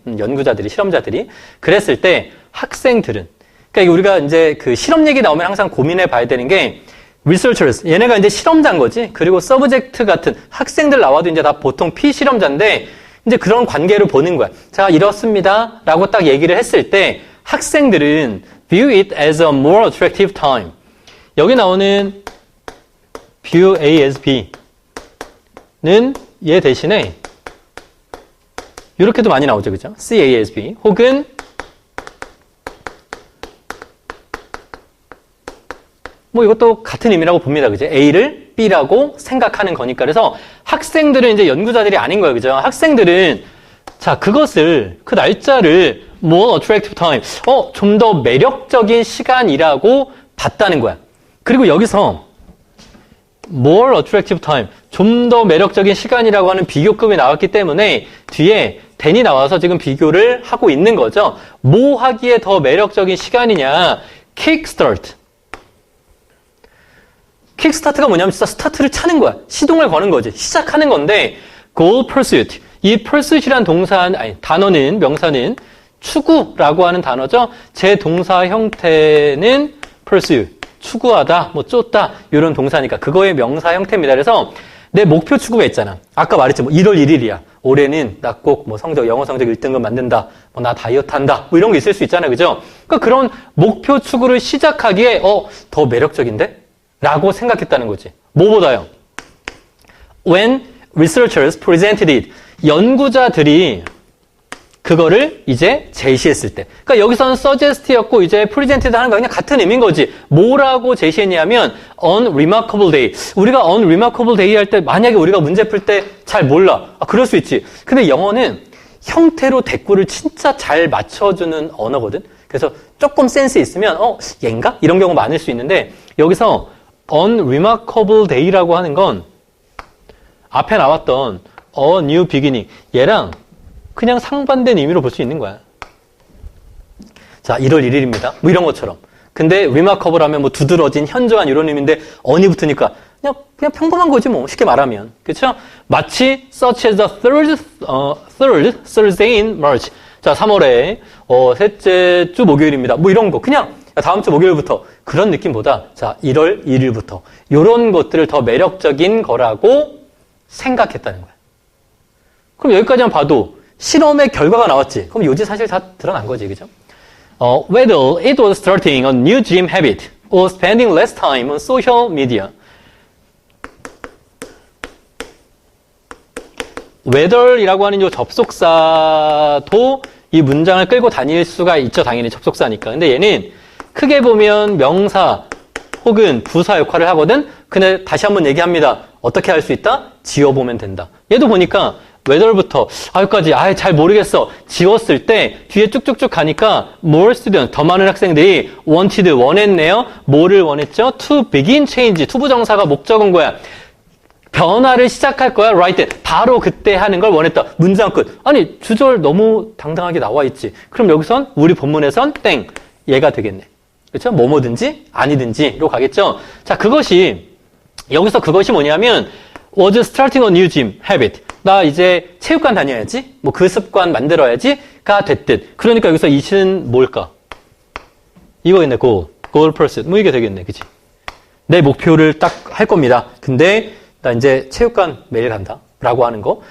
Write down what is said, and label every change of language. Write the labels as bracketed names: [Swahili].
[Korean] 연구자들이, 실험자들이. 그랬을 때 학생들은. 그러니까 우리가 이제 그 실험 얘기 나오면 항상 고민해 봐야 되는 게 researchers, 얘네가 이제 실험자인 거지. 그리고 subject 같은 학생들 나와도 이제 다 보통 피실험자인데 이제 그런 관계를 보는 거야. 자, 이렇습니다. 라고 딱 얘기를 했을 때 학생들은 [English] view it as a more attractive time. [Korean] 여기 나오는 view A as B는 얘 대신에 이렇게도 많이 나오죠. 그죠? see A as B 혹은 뭐 이것도 같은 의미라고 봅니다. 그죠? A를 B라고 생각하는 거니까. 그래서 학생들은 이제 연구자들이 아닌 거예요. 그죠? 학생들은 자, 그것을 그 날짜를 more attractive time. 좀 더 매력적인 시간이라고 봤다는 거야. 그리고 여기서 [English] more attractive time. [Korean] 좀 더 매력적인 시간이라고 하는 비교급이 나왔기 때문에 뒤에 then이 나와서 지금 비교를 하고 있는 거죠. 뭐 하기에 더 매력적인 시간이냐? [English] kickstart. [Korean] 킥스타트가 뭐냐면 진짜 스타트를 차는 거야. 시동을 거는 거지. 시작하는 건데 goal pursuit. 이 pursuit이란 단어는 명사는 추구라고 하는 단어죠. 제 동사 형태는 pursue. 추구하다, 뭐 쫓다 이런 동사니까 그거의 명사 형태입니다. 그래서 내 목표 추구가 있잖아. 아까 말했지, 뭐 1월 1일이야. 올해는 나 꼭 뭐 성적, 영어 성적 1등급 만든다. 뭐 나 다이어트 한다. 뭐 이런 게 있을 수 있잖아. 그죠? 그러니까 그런 목표 추구를 시작하기에, 더 매력적인데? 라고 생각했다는 거지. 뭐보다요? [English] When researchers presented it. [Korean] 연구자들이 그거를 이제 제시했을 때. 그러니까 여기서는 suggest였고 이제 presented 하는 거 그냥 같은 의미인 거지. 뭐라고 제시했냐면 unremarkable day. 우리가 unremarkable day 할 때 만약에 우리가 문제 풀 때 잘 몰라. 그럴 수 있지. 근데 영어는 형태로 대꾸를 진짜 잘 맞춰주는 언어거든. 그래서 조금 센스 있으면 얘인가? 이런 경우 많을 수 있는데 여기서 unremarkable day라고 하는 건 앞에 나왔던 a new beginning 얘랑 그냥 상반된 의미로 볼 수 있는 거야. 자, 1월 1일입니다. 뭐 이런 것처럼. 근데 remarkable 하면 뭐 두드러진, 현저한 이런 의미인데 on이 붙으니까 그냥 평범한 거지 뭐. 쉽게 말하면. 그렇죠? 마치 [English] such as the third Thursday in March. [Korean] 자, 3월에 셋째 주 목요일입니다. 뭐 이런 거. 그냥 다음 주 목요일부터 그런 느낌보다 자, 1월 1일부터 이런 것들을 더 매력적인 거라고 생각했다는 거야. 그럼 여기까지만 봐도 실험의 결과가 나왔지. 그럼 요지 사실 다 드러난 거지, 그죠? [English] Whether it was starting a new gym habit or spending less time on social media. [Korean] whether이라고 하는 이 접속사도 이 문장을 끌고 다닐 수가 있죠. 당연히 접속사니까. 근데 얘는 크게 보면 명사 혹은 부사 역할을 하거든. 근데 다시 한번 얘기합니다. 어떻게 할 수 있다? 지워보면 된다. 얘도 보니까 whether부터 여기까지 잘 모르겠어. 지웠을 때 뒤에 쭉쭉쭉 가니까 [English] more students, [Korean] 더 많은 학생들이 wanted, 원했네요. 뭐를 원했죠? [English] to begin change, [Korean] 투부정사가 목적은 거야. 변화를 시작할 거야. [English] right then. [Korean] 바로 그때 하는 걸 원했다. 문장 끝. 아니 주절 너무 당당하게 나와 있지. 그럼 여기선 우리 본문에선 땡. 얘가 되겠네. 그렇죠? 뭐든지 아니든지로 가겠죠. 자, 여기서 그것이 뭐냐면 [English] was starting a new gym habit. [Korean] 나 이제 체육관 다녀야지. 뭐 그 습관 만들어야지가 됐듯. 그러니까 여기서 이는 뭘까? 이거겠네. goal pursuit. 뭐 이게 되겠네. 그치? 내 목표를 딱 할 겁니다. 근데 나 이제 체육관 매일 간다. 라고 하는 거.